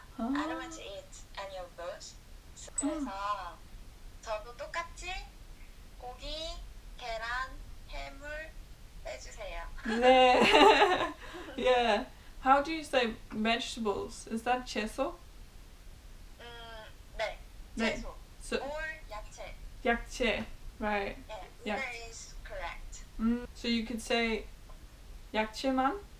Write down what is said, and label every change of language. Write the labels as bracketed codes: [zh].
[en] I don't want to eat any of those. [ko] 그래서 저도 똑같이 고기, 계란, 해물 빼주세요. 네. [en] Yeah. How do you say vegetables? Is that 채소? [ko] 네. 네. 채소. [en] So, or 야채. 야채. Right. Yeah, either is correct. So you could say 야채만?